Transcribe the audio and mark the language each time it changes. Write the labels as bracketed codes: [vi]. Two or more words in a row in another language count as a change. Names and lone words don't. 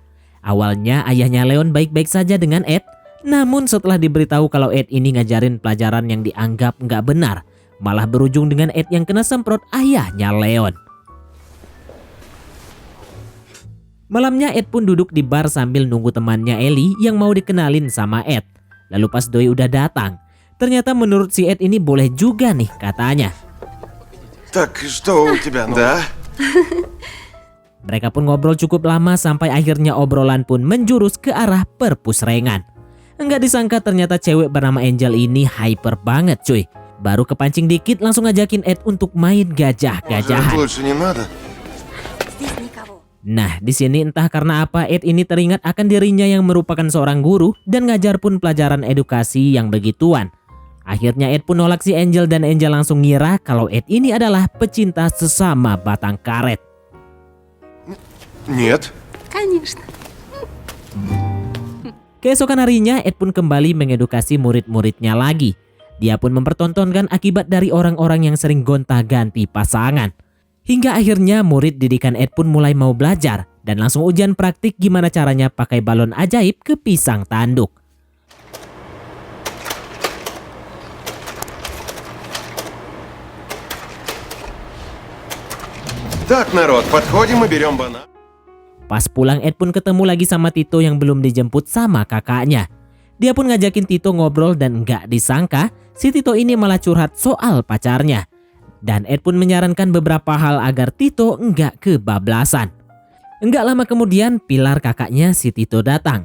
[id] Awalnya ayahnya Leon baik-baik saja dengan Ed, namun setelah diberitahu kalau Ed ini ngajarin pelajaran yang dianggap nggak benar, malah berujung dengan Ed yang kena semprot ayahnya Leon. Malamnya Ed pun duduk di bar sambil nunggu temannya Ellie yang mau dikenalin sama Ed. Lalu pas doi udah datang, ternyata menurut si Ed ini boleh juga nih katanya. [ru] Так, что у тебя? Да? [id] Mereka pun ngobrol cukup lama sampai akhirnya obrolan pun menjurus ke arah perpusrengan. Enggak disangka ternyata cewek bernama Angel ini hyper banget cuy. Baru kepancing dikit langsung ngajakin Ed untuk main [ru] Может, [id] gajah-gajahan. [ru] лучше не надо? Здесь никого. [id] Nah, di sini entah karena apa Ed ini teringat akan dirinya yang merupakan seorang guru dan ngajar pun pelajaran edukasi yang begituan. Akhirnya Ed pun nolak si Angel dan Angel langsung ngira kalau Ed ini adalah pecinta sesama batang karet. [ru] Нет. Конечно. [id] Keesokan harinya Ed pun kembali mengedukasi murid-muridnya lagi. Dia pun mempertontonkan akibat dari orang-orang yang sering gonta-ganti pasangan. Hingga akhirnya murid didikan Ed pun mulai mau belajar dan langsung ujian praktik gimana caranya pakai balon ajaib ke pisang tanduk. [ru] Так, народ, подходим и берем банан. [id] Pas pulang Ed pun ketemu lagi sama Tito yang belum dijemput sama kakaknya. Dia pun ngajakin Tito ngobrol dan nggak disangka si Tito ini malah curhat soal pacarnya. Dan Ed pun menyarankan beberapa hal agar Tito nggak kebablasan. Nggak lama kemudian Pilar kakaknya si Tito datang.